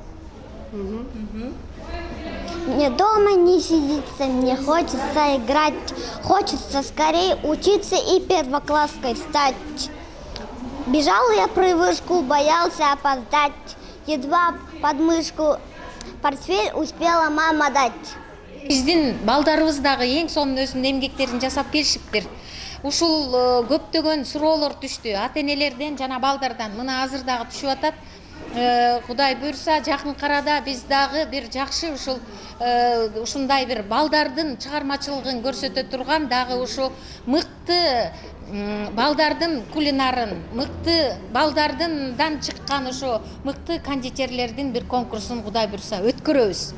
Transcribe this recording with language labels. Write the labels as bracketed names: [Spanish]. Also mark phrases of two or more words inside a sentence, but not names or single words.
[Russian] Мне дома не сидится, мне хочется играть, хочется скорее учиться и первокласской стать. Бежал я при вышку, боялся опоздать, едва под мышку портфель успела мама дать. [Kyrgyz] Биздин балдарыбыз дагы эң сонун өзүнүн эмгектерин жасап келишиптир. Ушул көптөгөн суроолор түштү ата энелерден жана балдардан. Мына азыр дагы түшүп атат. Кудай буйрса жакынкы арада биз дагы бир жакшы ушундай бир балдардын чыгармачылыгын көрсөтө турган дагы ушу мыкты балдардын кулинарын, мыкты балдардан чыккан ошо мыкты кондитерлердин бир конкурсун Кудай буйрса өткөрөбүз.